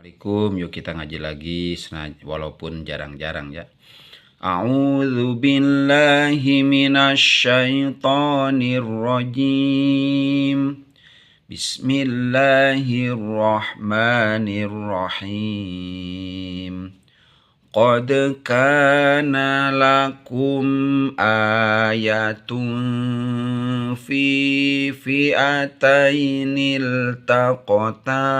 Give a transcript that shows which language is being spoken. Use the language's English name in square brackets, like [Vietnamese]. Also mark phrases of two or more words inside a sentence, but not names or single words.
[Indonesian] Assalamualaikum, yuk kita ngaji lagi walaupun jarang-jarang ya. [Arabic] أعوذ بالله من الشيطان الرجيم. Bismillahirrahmanirrahim. قد كان لكم آية في فئتين التقتا.